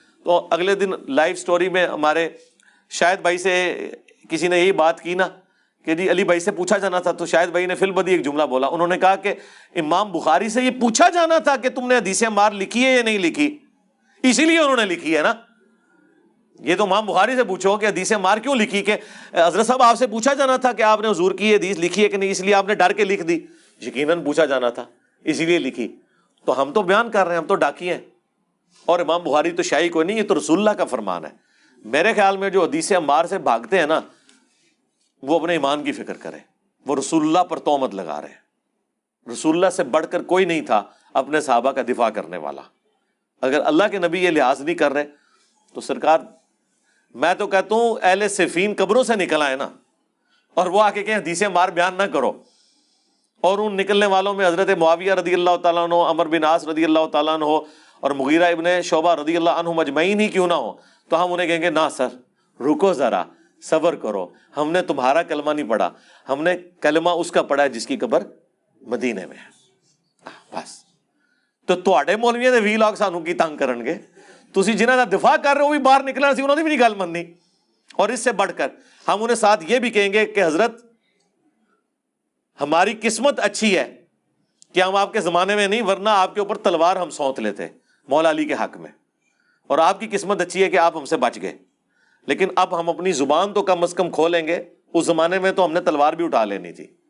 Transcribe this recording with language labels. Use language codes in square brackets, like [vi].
[ur] تو اگلے دن live story میں ہمارے شاہد بھائی سے کسی نے یہی بات کی نا کہ جی علی بھائی سے پوچھا جانا تھا, تو شاہد بھائی نے فی البدی ایک جملہ بولا. انہوں نے کہا کہ امام بخاری سے یہ پوچھا جانا تھا کہ تم نے حدیث عمار لکھی ہے یا نہیں لکھی, اسی لیے انہوں نے لکھی ہے نا. یہ تو امام بخاری سے پوچھو کہ حدیث عمار کیوں لکھی, کہ حضرت صاحب آپ سے پوچھا جانا تھا کہ آپ نے حضور کی حدیث لکھی ہے کہ نہیں, اس لیے آپ نے ڈر کے لکھ دی. یقیناً پوچھا جانا تھا, اسی لیے لکھی. تو ہم تو بیان کر رہے ہیں, ہم تو ڈاکی ہیں, اور امام بخاری تو شاہی کوئی نہیں, یہ تو رسول اللہ کا فرمان ہے. میرے خیال میں جو حدیث عمار سے بھاگتے ہیں نا, وہ اپنے ایمان کی فکر کریں. وہ رسول اللہ پر تہمت لگا رہے ہیں. رسول اللہ سے بڑھ کر کوئی نہیں تھا اپنے صحابہ کا دفاع کرنے والا. اگر اللہ کے نبی یہ لحاظ نہیں کر رہے تو سرکار, میں تو کہتا ہوں اہل صفین قبروں سے نکل آئے نا, اور وہ آ کے کہیں حدیث عمار بیان نہ کرو. اور ان نکلنے والوں میں حضرت معاویہ رضی اللہ تعالیٰ عنہ, عمر بن عاص رضی اللہ تعالیٰ عنہ اور مغیرہ ابن شعبہ رضی اللہ عنہ مجمعین ہی کیوں نہ ہو, تو ہم انہیں کہیں گے نہ سر رکو ذرا, صبر کرو, ہم نے تمہارا کلمہ نہیں پڑھا, ہم نے کلمہ اس کا پڑھا ہے جس کی قبر مدینے میں ہے. بس. [pa] تو تواڈے مولویاں دے 20 لاکھ سانوں کی تنگ کرن گے, تسی جنہاں دا دفاع کر رہے ہو بھی باہر نکلنا سی, انہوں نے بھی نہیں گل مننی. [ur] اور اس سے بڑھ کر ہم انہیں ساتھ یہ بھی کہیں گے کہ حضرت ہماری قسمت اچھی ہے کہ ہم آپ کے زمانے میں نہیں, ورنہ آپ کے اوپر تلوار ہم سونت لیتے مولا علی کے حق میں, اور آپ کی قسمت اچھی ہے کہ آپ ہم سے بچ گئے. لیکن اب ہم اپنی زبان تو کم از کم کھولیں گے, اس زمانے میں تو ہم نے تلوار بھی اٹھا لینی تھی.